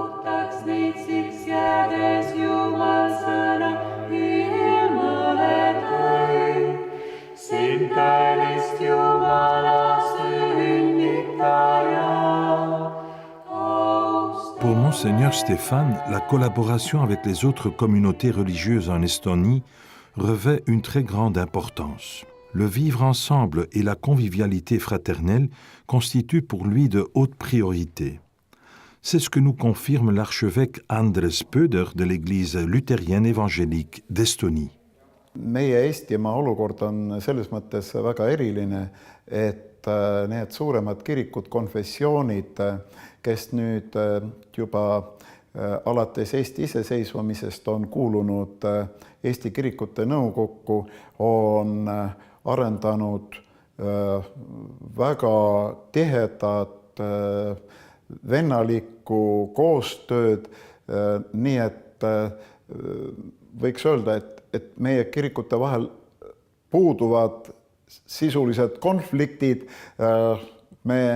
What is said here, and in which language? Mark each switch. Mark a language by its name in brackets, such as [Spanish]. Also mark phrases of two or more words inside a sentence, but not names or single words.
[French] Pour Monseigneur Stéphane, la collaboration avec les autres communautés religieuses en Estonie revêt une très grande importance. Le vivre ensemble et la convivialité fraternelle constituent pour lui de hautes priorités. C'est ce que nous confirme l'archevêque Andres Pöder de l'Église luthérienne évangélique d'Estonie. [Estonian] Meie Eestimaa olukord on selles mõttes väga eriline, et need suuremad kirikud, konfessioonid, kes nüüd juba alates Eesti iseseisvumisest on kuulunud Eesti Kirikute Nõukokku, on arendanud väga tihedat vennalikku koostööd, nii et võiks öelda, et meie kirikute vahel puuduvad sisulised konfliktid, me